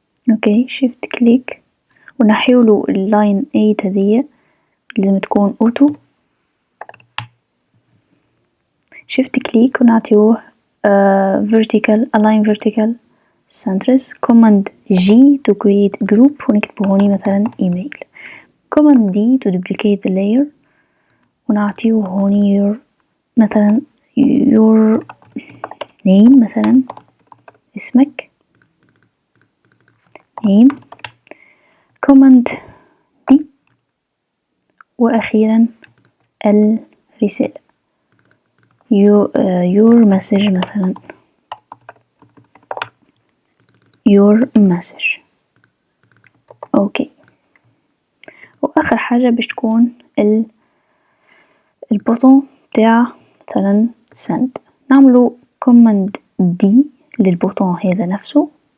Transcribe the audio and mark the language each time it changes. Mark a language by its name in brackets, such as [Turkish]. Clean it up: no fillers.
[Arabic] اوكي شيفت كليك ونحيولو اللاين 8 هذية لازم تكون اوتو. [English] shift click [Arabic] ونعطيوه [English] vertical align vertical centers. command G to create group [Arabic] ونكتبه هوني مثلا [English] email. command D to duplicate the layer [Arabic] ونعطيوه هوني [English] your [Arabic] مثلا [English] your name [Arabic] مثلا اسمك [English] name. command D [Arabic] وأخيرا الرسالة [English] your message [Arabic] مثلا [English] your message. [Arabic] اوكي، واخر حاجة باش تكون البوطون بتاع مثلا send. نعملو [English] command D [Arabic] للبوطون هذا نفسه.